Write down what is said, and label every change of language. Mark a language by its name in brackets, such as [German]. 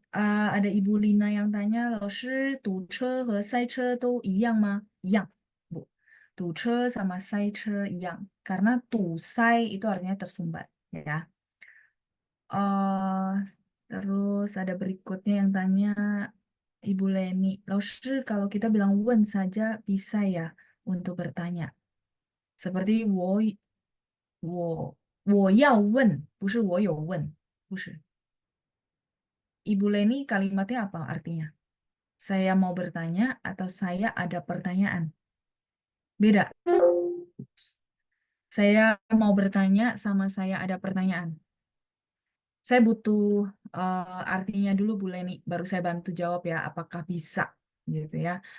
[Indonesian] Ada Ibu Lina yang tanya, [Chinese] 老师堵车和塞车都一样吗？一样, [Indonesian] Bu. [Chinese] 堵车 [Indonesian] sama [Chinese] 塞车 一样. [Indonesian] Karena 堵塞itu artinya tersumbat, ya. eh Terus ada berikutnya yang tanya Ibu Leni, 老师 kalau kita bilang 问 saja bisa ya untuk bertanya. Seperti [Chinese] 我要问, 不是我有问, 不是. [Indonesian] Ibu Leni kalimatnya apa artinya? Saya mau bertanya atau saya ada pertanyaan? Beda. Saya mau bertanya sama saya ada pertanyaan. Saya butuh artinya dulu Bu Leni, baru saya bantu jawab ya, apakah bisa gitu ya.